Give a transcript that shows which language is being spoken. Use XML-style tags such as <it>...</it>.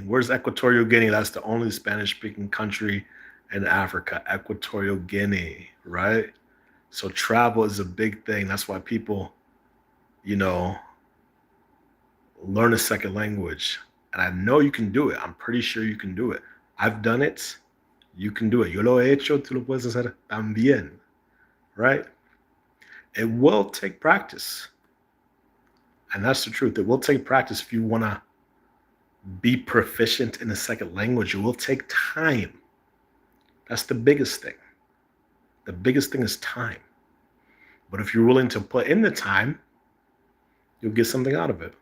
<en>Where's Equatorial Guinea? That's the only Spanish speaking country in Africa, Equatorial Guinea, right? So travel is a big thing. That's why people, you know, learn a second language. And I know you can do it. I'm pretty sure you can do it. I've done it. You can do it.</en> <es>Yo lo he hecho, tú lo puedes hacer también,</es> <en>right? It will take practice. And that's the truth. It will take practice if you want to be proficient in a second language. It will take time. That's the biggest thing. The biggest thing is time. But if you're willing to put in the time, you'll get something out of it.</en>